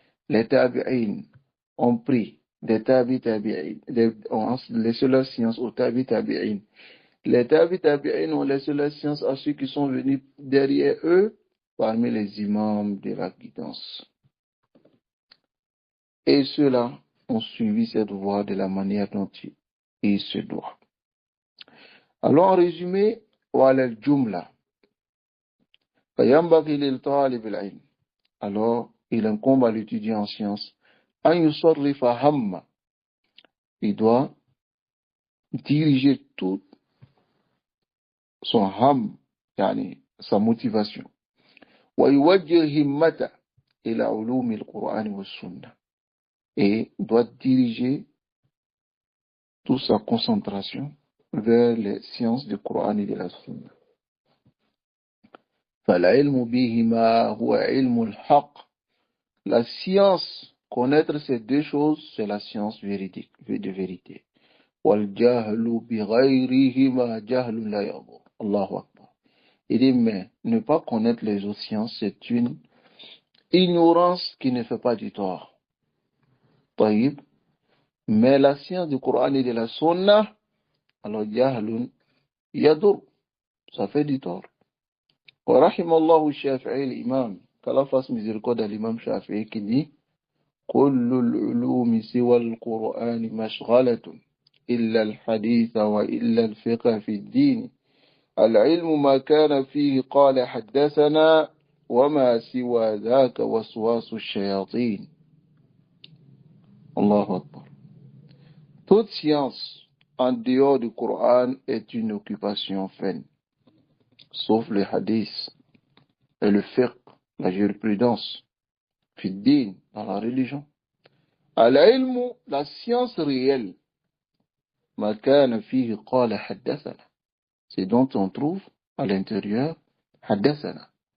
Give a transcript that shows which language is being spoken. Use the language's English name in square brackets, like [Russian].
[French] Les tabi'in ont pris des tabi'in, ont laissé leur science aux tabi'in. Les tabi'in ont laissé leur science à ceux qui sont venus derrière eux parmi les imams de la guidance. Et ceux-là ont suivi cette voie de la manière dont il se doit. Alors en résumé, [Arabic] وعلى الجملة فينبغي للطالب العلم. [French] Alors il incombe à l'étudiant en sciences [Arabic] أن يصرف هم. [French] Il doit diriger tout son ham, يعني sa motivation. [Arabic] ويوجه همته إلى علوم القرآن والسنة. [French] Et doit diriger toute sa concentration vers les sciences du Coran et de la Sunna. [Arabic] فالعلم بهما هو علم الحق. [French] La science, connaître ces deux choses, c'est la science véridique, de vérité. [Arabic] والجهل بغيرهما جهل لا يضر. Allahu Akbar. [French] Il dit, mais ne pas connaître les autres sciences, c'est une ignorance qui ne fait pas du tort. [Arabic] طيب. [French] Mais la science du Coran et de la Sunna, alors [Arabic] jahlun yadur, [French] ça fait du tort. [Arabic] ورحم الله الشافعي الإمام, [French] qu'Allah fasse miséricorde à l'imam Shafi'i qui dit [Arabic] كل العلوم سوى القرآن مشغلة إلا الحديث وإلا الفقه في الدين. العلم ما كان فيه قال حدثنا وما سوى ذاك وسواس الشياطين. الله أكبر. [French] Toute science en dehors du Coran est une occupation vaine, sauf le hadith et le fiqh, la jurisprudence, [Arabic] fi-din, [French] dans la religion. [Arabic] Al-ilmu, [French] la science réelle, [Arabic] ma kana fihi qala haddathana, [French] c'est dont on trouve à l'intérieur haddathana.